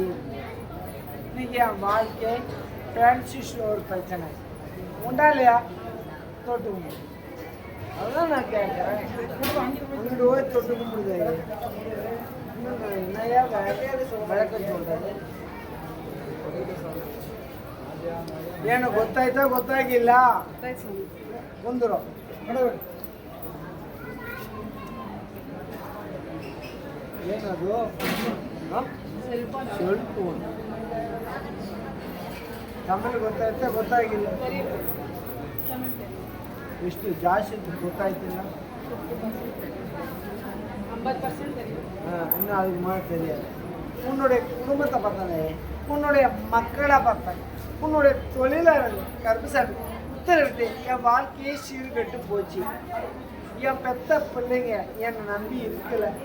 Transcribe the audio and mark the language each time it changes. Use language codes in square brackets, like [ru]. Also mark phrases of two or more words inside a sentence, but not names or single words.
[ta] இன்னைக்கு என் வாழ்க்கை [en] fancy store [ta] பிரச்சனை உண்டா இல்லையா? தொட்டு கும்பிடு. அதுதான் நான் கேட்குறேன். அங்கிட்டு போய் தொட்டு கும்பிடுது. என்னையா விளக்கம் சொல்கிறது? [kn] ಏನು ಗೊತ್ತಾಯ್ತಾ ಗೊತ್ತಾಗಿಲ್ಲ? ಬಂದರು ಏನದು? ಸ್ವಲ್ಪ ತಮಿಳು ಗೊತ್ತಾಯ್ತಾ ಗೊತ್ತಾಗಿಲ್ಲ? ಎಷ್ಟು ಜಾಸ್ತಿ ಗೊತ್ತಾಯ್ತಿಲ್ಲ? [ta] 50% தெரியும். இன்னும் அதுக்கு மாதிரி தெரியாது. உன்னுடைய குடும்பத்தை பார்த்தானே, உன்னுடைய மக்களை பார்த்தாங்க, உன்னுடைய தொழிலாளர்கள் கருப்புசாமி உத்தரவிட்டு என் வாழ்க்கையே சீர்கெட்டு போச்சு. என் பெத்த பிள்ளைங்க என்னை நம்பி இருக்கல.